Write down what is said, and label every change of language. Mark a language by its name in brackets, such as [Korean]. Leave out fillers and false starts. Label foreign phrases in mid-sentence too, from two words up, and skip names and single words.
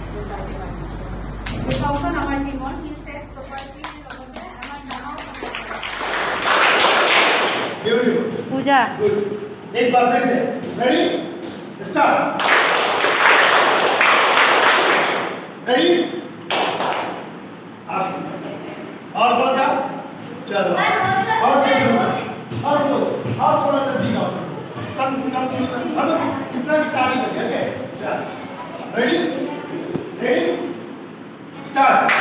[Assamese] আমাৰ টিমৰ সি ছেট প্ৰপাৰ্টিৰ লগতে আমাৰ ডাঙৰ পূজা [Hindi] एक बार फिर से [English] ready start ready [Hindi] और बोल जा चलो और से और थोड़ा नजदीक आओ कम अब इतना स्टार्ट कर दिया क्या चल [English] ready ready start